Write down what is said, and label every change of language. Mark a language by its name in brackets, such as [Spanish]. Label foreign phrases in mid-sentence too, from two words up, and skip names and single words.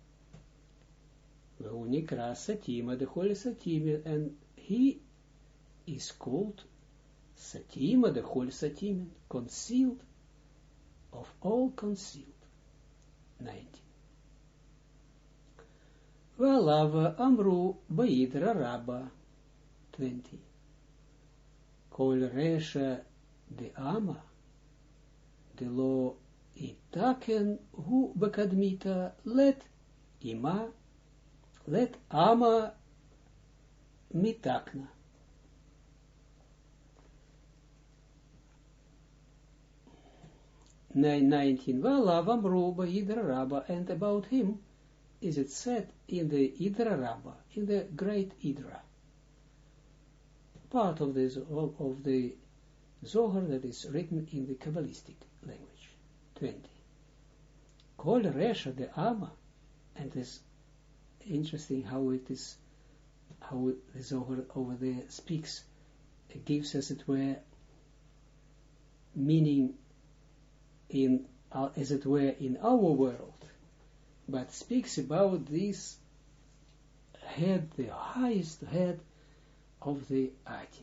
[Aramaic] והוא נקרא סתימא, [English] the Holy Satima, and he is called Satima, the Holy Satima, concealed of all concealed. 19. [Aramaic] ועליו אמרו באדרא רבא. 20. כל רישא דעמא, דלא אתתקן הוא בקדמיתא, לית עמא מתתקנא. 19. ועליו אמרו באדרא רבא, [English] and about him is it said in the Idra Rabba, in the great Idra, part of this of the Zohar that is written in the Kabbalistic language. 20. [Aramaic] כל רישא דעמא, [English] and it's interesting how the Zohar over there speaks, it gives, as it were, meaning in as it were in our world, but speaks about this head, the highest head of the Atik.